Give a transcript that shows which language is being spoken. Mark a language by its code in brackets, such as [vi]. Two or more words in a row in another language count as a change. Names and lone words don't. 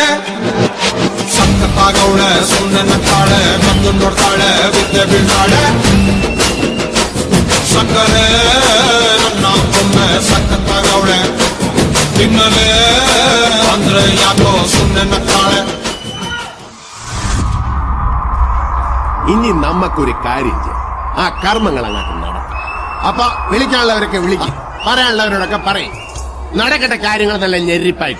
[kn] ಸಖತ್ತಾಗವಳೆ, ಸುಮ್ನೆ ನಗ್ತಾಳೆ, ಕದ್ದು ನೋಡ್ತಾಳೆ, ಬಿದ್ದೆ ಬೀಳ್ತಾಳೆ. ಸಕ್ಕರೆ ನನ್ನ ಕೊಮ್ಮೆ ಸಖತ್ತಾಗವಳೆ, ತಿನ್ನಲೇ ಅಂದ್ರೆ ಯಾಕೋ ಸುಮ್ನೆ നഗ്താളെ. [ml] ഇനി നമ്മക്കൊരു കാര്യം ചെയ്യാം, ആ കർമ്മങ്ങൾ അങ്ങോട്ട് നടക്കും. അപ്പൊ വിളിക്കാനുള്ളവരൊക്കെ വിളിക്കും, പറയാനുള്ളവരോടൊക്കെ പറയും. നടക്കട്ടെ കാര്യങ്ങൾ നല്ല ഞെരിപ്പായിട്ട്.